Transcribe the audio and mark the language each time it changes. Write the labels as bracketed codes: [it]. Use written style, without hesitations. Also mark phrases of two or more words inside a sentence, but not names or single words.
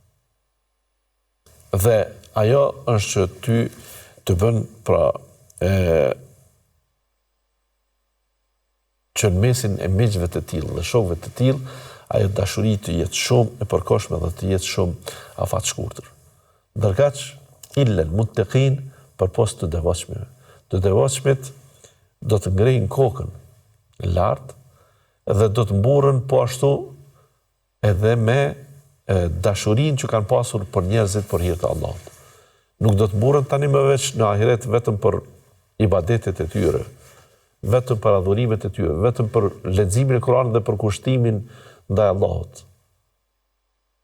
[sq] Dhe ajo është që ty të bën pra që në mesin e miqve të tillë dhe shokëve të tillë, ajo dashuri të jetë shumë e përkohshme dhe të jetë shumë afat shkurtër. Ndërkaq [ar] إلا المتقين [sq] për post të devotshmëve. Të devotshmit do të ngrejnë kokën lart dhe do të mburren po ashtu edhe me dashurinë që kanë pasur për njerëzit për hir të Allahut. Nuk do të mburren tani më veç në ahiret vetëm për ibadetet e tyre, vetëm për adhurimet e tyre, vetëm për leximin e Kuranit dhe për kushtimin ndaj Allahut.